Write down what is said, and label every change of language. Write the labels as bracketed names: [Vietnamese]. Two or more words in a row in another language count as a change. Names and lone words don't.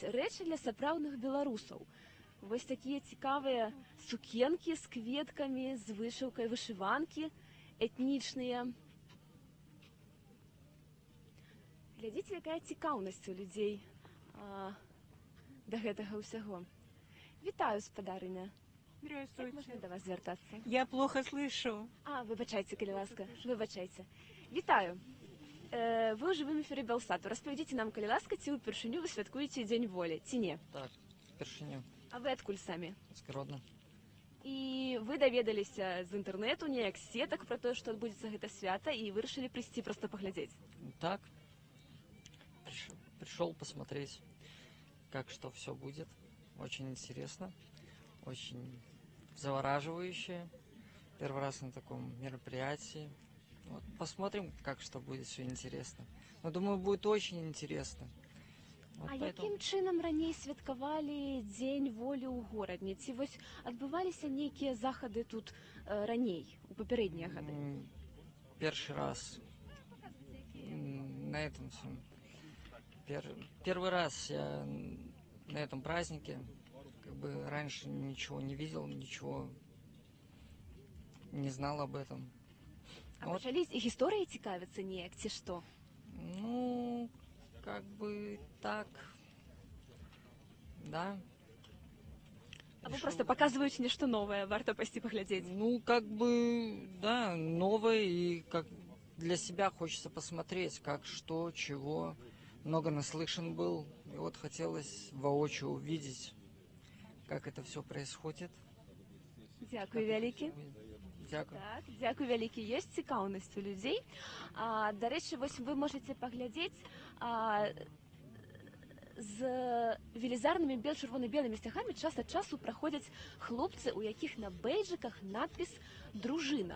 [Belarusian] Рэчы для сапраўдных беларусаў. Вось такія цікавыя сукенкі з кветкамі, з вышыўкай, вышыванкі этнічныя. Глядзіце, якая цікаўнасць у людзей да гэтага ўсяго. Вітаю, спадарыня. [Russian] Как Здравствуйте. можно до вас звертаться? Я плохо слышу. [Belarusian] Выбачайте, калі ласка, выбачайте. Вітаю. Вы ў жывым эфіры Белсату. Распавядзіце нам, калі ласка, ці ўпершыню вы святкуеце Дзень волі, ці не? Так, впершыню. А вы адкуль самі? З Гродна. І вы даведаліся з інтэрнэту, неяк з сетак пра тое, што адбудзецца гэта свята, і вырашылі прыйсці проста паглядзець. [Russian] Так, пришел посмотреть, как что все будет. Очень интересно, очень завораживающе. Первый раз на таком мероприятии. Вот, посмотрим, как что будет, все интересно. Но думаю, будет очень интересно. Вот [Belarusian] Якім чынам раней святкавалі Дзень волі ў горадні? Ці вось адбываліся нейкія захады тут раней, у папярэднія гады? [Russian] Первый раз на этом всем. Первый раз я на этом празднике, как бы раньше ничего не видел, ничего не знал об этом. [Belarusian] А пачалі гісторыі цікавіцца неяк, ці што? [Russian] Ну, как бы так, да. [Belarusian] Або просто паказваюць нешта новае, варта пайсці паглядзець. [Russian] Ну, как бы, да, новое, и как для себя хочется посмотреть, как, что, чего. Много наслышан был, и вот хотелось воочию увидеть, как это все происходит. [Belarusian] Дзякуй вялікі. [Ukrainian] Дякую. [Belarusian] Так, дзякуй вялікі. Ёсць цікаўнасць у людзей. Дарэчы, вось вы можаце паглядзець з велізарнымі чырвона-белымі сцягамі час ад часу праходзяць хлопцы, у якіх на бэйджыках надпіс «Дружына».